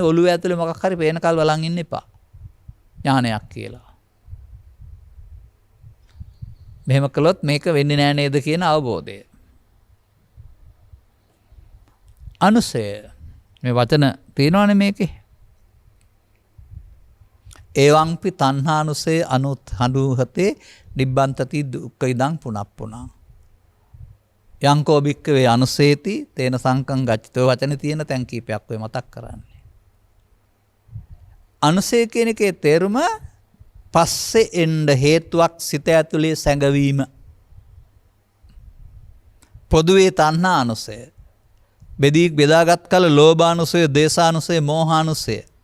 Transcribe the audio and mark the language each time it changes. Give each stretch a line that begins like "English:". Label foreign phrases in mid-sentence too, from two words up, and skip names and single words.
Sinhala: ඔළුව ඇතුලේ මොකක් හරි පේන කල් බලන් ඉන්න එපා. ඥානයක් කියලා. මෙහෙම කළොත් මේක වෙන්නේ නෑ නේද කියන අවබෝධය. අනුසය මේ වචන තියෙනවනේ මේකේ.
Pali: ඒවංපි තණ්හානුසය අනුහතේ නිබ්බන්තති දුක්ඛ ඉදං පුනප්පුනා. යංකෝ භික්ඛවේ අනුසේති තේන සංකං ගච්ඡිතෝ
Sinhala: වචනේ තියෙන තැන් කීපයක් ඔය මතක් කරන්නේ. අනුසය කියන එකේ තේරුම පස්සේ එන්න හේතුවක් සිත ඇතුලේ සැඟවීම. පොදුවේ තණ්හා අනුසය. බෙදාගත් කල ලෝභානුසය, දේශානුසය, මෝහානුසය.